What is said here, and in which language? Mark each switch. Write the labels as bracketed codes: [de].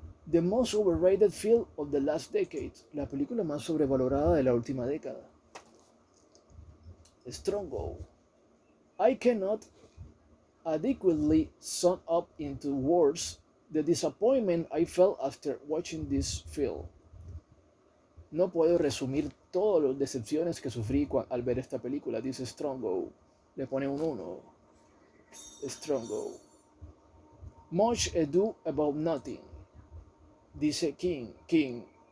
[en] The most overrated film of the last decade. [es] La película más sobrevalorada de la última década. [en] Strongo. I cannot adequately sum up into words the disappointment I felt after watching this film. [es] No puedo resumir todas las decepciones que sufrí al ver esta película, dice Strongo. Le pone un 1. Strongo. [en] Much ado about nothing, [es] dice [en] King.